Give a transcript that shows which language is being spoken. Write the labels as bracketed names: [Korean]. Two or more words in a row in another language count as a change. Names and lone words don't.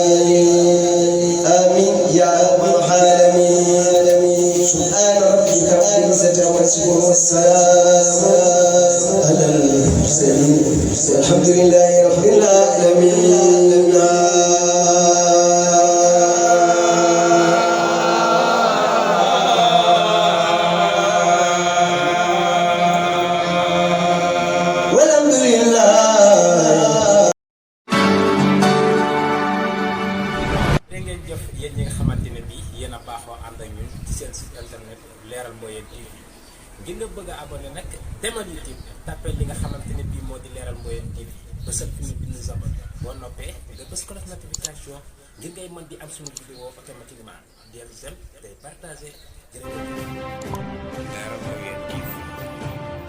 [Arabic] آمين يا رب العالمين سبحان ربك رب العزة عما يصفون والسلام على المرسلين والحمد لله رب العالمين والحمد لله. [Wolof] dégg ngeen jëf yéen ñi nga xamante ne bii yéen a baaxoo ànd ak ñun ci seen [French] site internet [Wolof] Leral Mboyeen TV ngir nga bëgg a abonné nag demal YouTube tapé li nga xamante ne bii moo di Leral Mboyeen TV ba sëb fi ñu bind s'abonné boo noppee nga bës ko def notification ngir ngay mën di am suñu [French] vidéo automatiquement [Wolof] del dem day partagé jërëjëf Leral Mboyeen TV